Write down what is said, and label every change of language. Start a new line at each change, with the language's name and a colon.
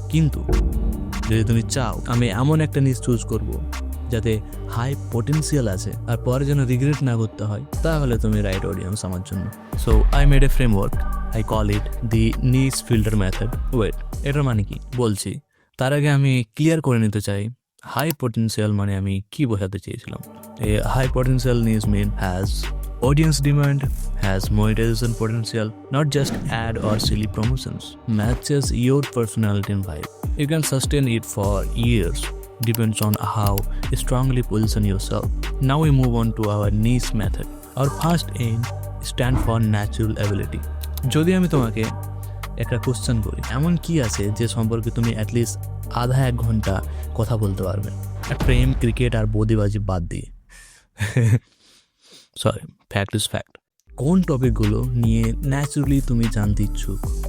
Bangla: কিন্তু যদি তুমি চাও আমি এমন একটা নিজ চুজ করব যাতে হাই পটেন্সিয়াল আছে আর পরে যেন রিগ্রেট না করতে হয়, তাহলে তুমি রাইট অডিয়েন্স আমার জন্য।
English: So I made a framework, I call it the niche filter method.
Bangla: ওয়েট, এটার মানে কি বলছি। তার আগে আমি ক্লিয়ার করে নিতে চাই হাই পটেন্সিয়াল মানে আমি কি বোঝাতে চেয়েছিলাম।
English: A high potential niche mean has audience demand, has monetization potential, not just ad or silly promotions, matches your personality and vibe. You can sustain it for years, depends on how strongly position yourself. Now we move on to our niche method. Our first aim stand for natural ability.
Bangla: যদি আমি তোমাকে একটা question করি, এমন কি আছে যে সম্পর্কে তুমি অ্যাটলিস্ট আধা 1 ঘন্টা কথা বলতে পারবে, প্রেম, ক্রিকেট আর বৌদিবাজি বাদ দিয়ে।
English: Sorry, fact is fact.
Bangla: কোন টপিকগুলো নিয়ে ন্যাচারালি তুমি জানতে ইচ্ছুক?